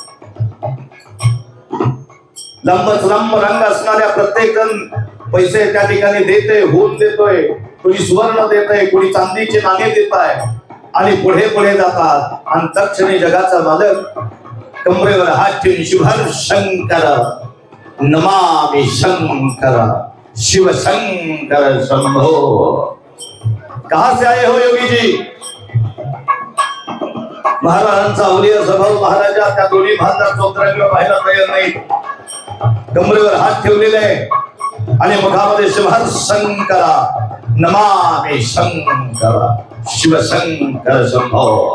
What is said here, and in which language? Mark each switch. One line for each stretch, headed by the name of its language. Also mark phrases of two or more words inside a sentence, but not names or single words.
Marathi: लांब रंग असणाऱ्या प्रत्येक जण पैसे त्या ठिकाणी देते, होऊन देतोय. कोणी सुवर्ण देतय, कोणी चांदीचे नाणे देत आहे आणि पुढे पुढे जातात. आणि तक्षणी जगाचा मालक कमरेवर हात ठेवून शिवहर शंकर नमामि शंकर शिव शंकर शंभो.
Hindi: कहां से आए हो योगी जी?
Marathi: महाराजांचा अवलिया स्वभाव. महाराजा त्या दोन्ही भांडा चोत्रांना पाहायला तयार नाही. कमरेवर हात ठेवलेले आहे आणि मुखामध्ये शिवहर शंकरा नमामि शंकर शिव शंकर शंभो.